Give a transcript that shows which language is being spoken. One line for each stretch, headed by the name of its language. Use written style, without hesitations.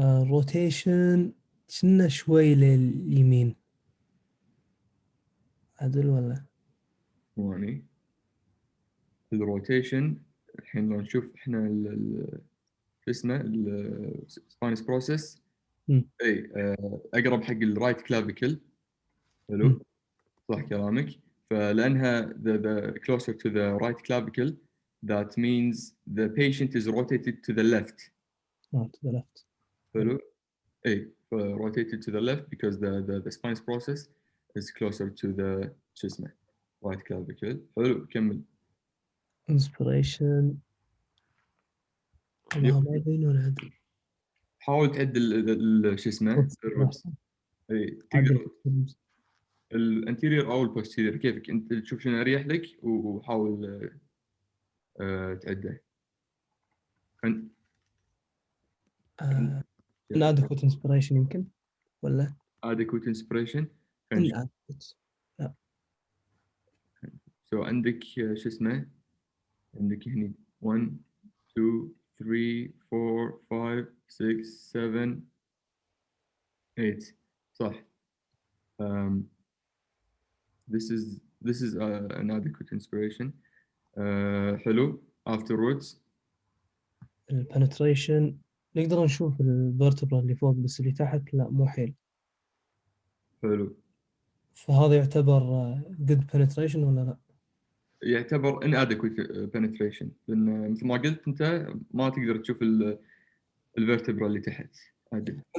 Arabic: روتيشن كنا شوي لليمين عدل ولا؟ يعني الروتيشن الحين لو نشوف احنا شو اسمه السباينس بروسيس اي اقرب حق الرايت كلافيكل. حلو صح كلامك. فلانها
English: the closer to the right clavicle that means the patient is rotated to the left. to the left.
Arabic: حلو اي
English: rotated to the left because the spinous process is closer to the
Arabic: شو اسمه
English: right clavicle.
Arabic: حلو كمل. inspiration ما يبين ولا عدل. حاول تعدل شو اسمه اي تقدر الانتيريور او البوستيريور كيفك انت تشوف شنو اريح لك وحاول تعده. inadequate inspiration يمكن ولا
English: adequate inspiration.
Arabic: inadequate. لا. so عندك شو اسمه عندك هني 1 2 3 4 5 6 7 8 صح.
English: this is an adequate inspiration.
Arabic: حلو.
English: afterwards
Arabic: البنتريشن نقدر نشوف الفرتبرا اللي فوق بس اللي تحت لا مو حيل. حلو. فهذا يعتبر
English: good penetration
Arabic: ولا لا؟ يعتبر inadequate penetration لان مثل ما قلت انت ما تقدر تشوف الفرتبرا اللي تحت عدل.